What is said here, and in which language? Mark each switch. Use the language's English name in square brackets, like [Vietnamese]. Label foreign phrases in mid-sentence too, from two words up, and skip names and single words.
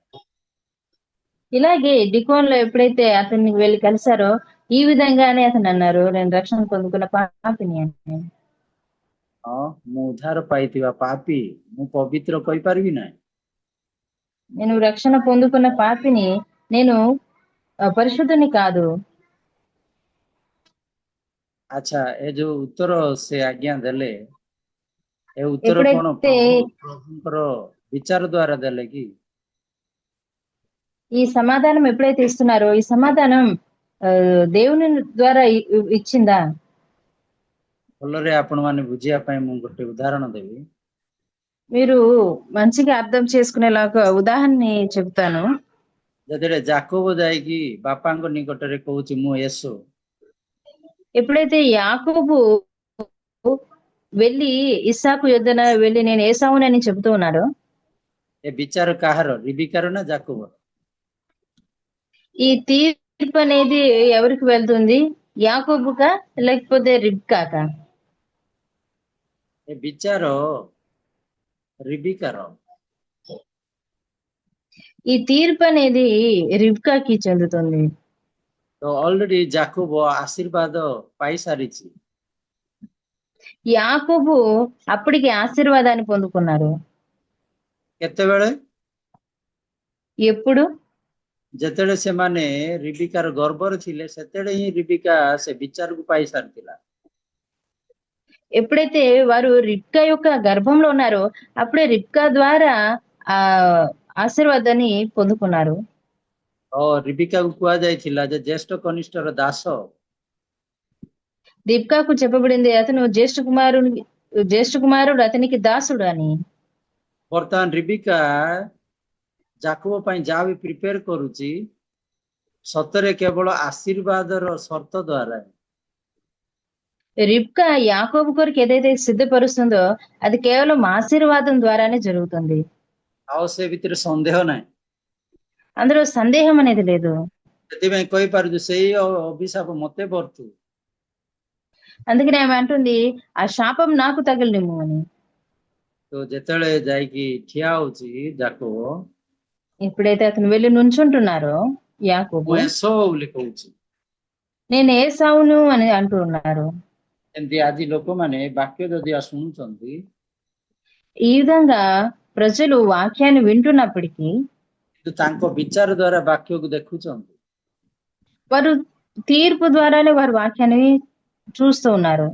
[Telugu] ఇలాగే డికోన్ లో ఎప్పుడైతే అతన్ని వెళ్ళి కలిశారో ఈ విధంగానే అతను అన్నారు, నేను రక్షణ పొందుకున్న పాపిని అని। [Odia] ହଁ ମୁଁ ଉଦ୍ଧାର ପାଇଥିବା ପାପୀ, ମୁଁ ପବିତ୍ର କହିପାରିବି ନାହିଁ। [Telugu] నేను రక్షణ పొందుకున్న పాపిని, నేను పరిశుద్ధుని కాదు। [Odia] ଆଚ୍ଛା, ଏ ଯୋଉ ଉତ୍ତର ସେ ଆଜ୍ଞା ଦେଲେ, ଏ ଉତ୍ତର କଣ [Telugu] ఎప్పుడైతే [Odia] ପ୍ରଭୁଙ୍କର ବିଚାର ଦ୍ଵାରା ଦେଲେ କି? [Telugu] ఈ సమాధానం ఎప్పుడైతే ఇస్తున్నారో ఈ సమాధానం దేవుని ద్వారా ఇచ్చిందా? [Odia] ଭଲରେ ଆପଣ ମାନେ ବୁଝିବା ପାଇଁ ମୁଁ ଗୋଟେ ଉଦାହରଣ ଦେବି। [Telugu] మీరు మంచిగా అర్థం చేసుకునేలాగా ఉదాహరణ చెప్తాను। [Odia] ଯେତେବେଳେ ଯାକୋବ ଯାଇକି ବାପାଙ୍କ ନିକଟରେ କହୁଛି ମୁଁ యేసు, [Telugu] ఎప్పుడైతే యాకోబు వెళ్ళి ఇస్సాకు యొద్దన వెళ్ళి నేను ఏసావునని చెబుతూ ఉన్నాడో, [Odia] ଏ ବିଚାର କାହାର? ରିବିକାର ନା ଯାକୋବର? [Telugu] ఈ తీర్పు అనేది ఎవరికి వెళ్తుంది? యాకోబుకా లేకపోతే రిబ్కాకా? [Odia] ଏ ବିଚାର రిబిକାର। [Telugu] ఈ తీర్పు అనేది రిబ్కాకి చెందుతుంది। [Odia] ତ ଅଲରେଡି ଯାକୋବ ଆଶୀର୍ବାଦ ପାଇସାରିଛି। [Telugu] యాకోబు అప్పటికి ఆశీర్వాదాన్ని పొందుకున్నారు. [Odia] କେତେବେଳେ? [Telugu] ఎప్పుడు? [Odia] ଯେତେବେଳେ ସେମାନେ ରିବିକାର ଗର୍ଭରେ ଥିଲେ ସେତେବେଳେ ହିଁ ରିବିକା ସେ ବିଚାରକୁ ପାଇ ସାରିଥିଲା। [Telugu] ఎప్పుడైతే వారు రిబ్కా యొక్క గర్భంలో ఉన్నారో అప్పుడే రిబ్కా ద్వారా ఆ ఆశీర్వాదాన్ని పొందుకున్నారు. [Odia] రిబికాకు କୁହାଯାଇଥିଲା ଯେ ଜ୍ୟେଷ୍ଠ କନିଷ୍ଠର ଦାସ। [Telugu] రిబ్కాకు చెప్పబడింది అతను జ్యేష్ఠ కుమారుడు అతనికి దాసుడు అని. [Odia] ବର୍ତ୍ତମାନ ରିବିକା ଯାକୋବ ପାଇଁ ଯାହା ବି ପ୍ରିପେୟାର କରୁଛି ସତରେ କେବଳ ଆଶୀର୍ବାଦର ସର୍ତ୍ତ ଦ୍ୱାରା। [Telugu] రిబ్కా యాకోబు కొరకు ఏదైతే సిద్ధపరుస్తుందో అది కేవలం ఆశీర్వాదం ద్వారానే జరుగుతుంది. [Odia] ଆଉ ସେ ଭିତରେ ସନ୍ଦେହ ନାହିଁ। [Telugu] అందులో సందేహం అనేది లేదు. [Odia] ସେଥିପାଇଁ କହିପାରୁଛୁ ସେଇ ଅଭିଶାପ ମତେ ବର୍ତ୍ତୁ। [Telugu] అందుకని ఆమె అంటుంది ఆ శాపం నాకు తగిలినిమ్ము అని. [Odia] ତ ଯେତେବେଳେ ଯାଇକି ଠିଆ ହଉଛି ଯାକୋବ, [Telugu] ఎప్పుడైతే అతను వెళ్ళి నుంచుంటున్నారో యాకోబు, [Odia] ମୁଁ ଏସୋ ବୋଲି କହୁଛି। [Telugu] నేను ఏసావును అని అంటూ ఉన్నారు. [Odia] ଏମିତି ଆଜି ଲୋକମାନେ ବାକ୍ୟ ଯଦି ଶୁଣୁଛନ୍ତି [Telugu] ఈ విధంగా ప్రజలు వాక్యాన్ని వింటున్నప్పటికీ [Odia] କିନ୍ତୁ ତାଙ୍କ ବିଚାର ଦ୍ୱାରା ବାକ୍ୟକୁ ଦେଖୁଛନ୍ତି। [Telugu] వారు తీర్పు ద్వారానే వారు వాక్యాన్ని చూస్తూ ఉన్నారు.